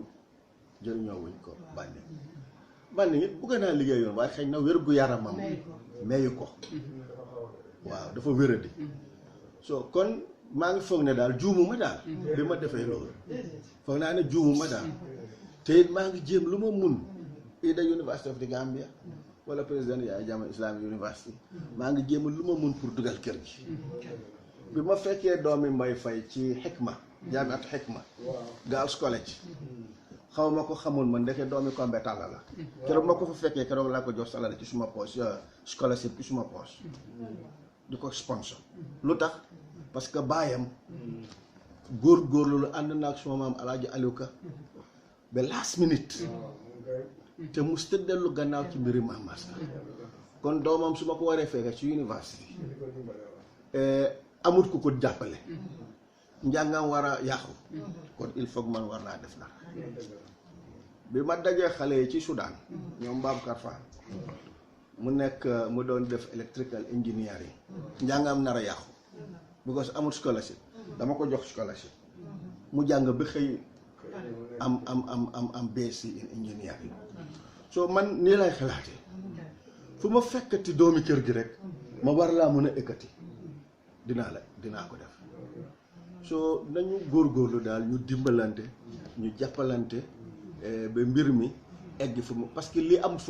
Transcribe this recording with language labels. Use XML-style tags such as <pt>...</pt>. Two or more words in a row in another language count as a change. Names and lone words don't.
<wo>jëriñoo wuñ ko Banding it bugg naa liggéey yoon waaye xëy na wér gu yaramam meyu ko waaw dafa wéradi so kon maa ngi foog ne daal juumuma daal bi ma defee loolu foog naa ne juumuma daal te it maa ngi jéem lu ma mun ida University of the Gambia wala président Yaya Jammeh Islamic University maa ngi jéem lu ma mun pour dugal kër gi bi ma fekkee doomi Mbay Fay ci Hikma Jaamiat Hikma Girls College xaw ma ko xamul man ndeke doomi Kombe Talla la keroog ma ko fa fekkee keroog laa ko jox salaire ci suma poche scholarship ci suma poche di ko sponsor lu tax parce que baayam góorgóorlu lu ànd naa ak suma maam Alaaji Aliou Ka ba</wo> <en>last minute</en> <wo>te mu dellu gannaaw ci mbiri Mame Maska kon doomam su ma ko waree fekkee ci université amut ku ko jàppale njàngam war a yàqu kon</wo> <fr>il faut que</fr> <wo>man war naa def dara bi ma dajee xale yi ci Soudan ñoom Babacar Fall mu nekk mu doon def</wo> <en>electrical engineering</en> <wo>njàngam nar a yàqu because amul scholarship dama ko jox scholarship mu jàng ba xëy am</wo> <en>BSc in engineering</en> <wo>so man nii lay xalaatee fu ma fekkati doomi kër gi rek ma war laa mën a ekkati dinaa ko def so nañu góorgóorlu daal ñu dimbalante ñu jàppalante ba mbir mi egg fu mu parce que lii am fu</wo>